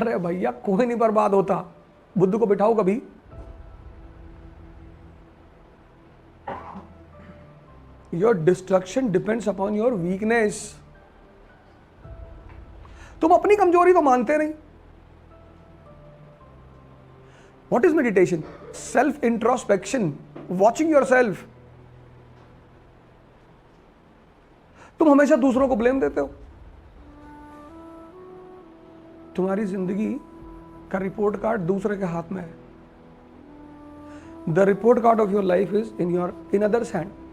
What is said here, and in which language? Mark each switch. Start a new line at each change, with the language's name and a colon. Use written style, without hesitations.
Hindi: अरे भैया कोई नहीं बर्बाद होता। बुद्धू को बिठाओ कभी।
English: Your destruction depends upon your weakness.
Hindi: तुम अपनी कमजोरी तो मानते नहीं।
English: What is meditation? Self introspection, watching yourself।
Hindi: तुम हमेशा दूसरों को ब्लेम देते हो। तुम्हारी जिंदगी का रिपोर्ट कार्ड दूसरे के हाथ में है।
English: The report card of your life is in others hand.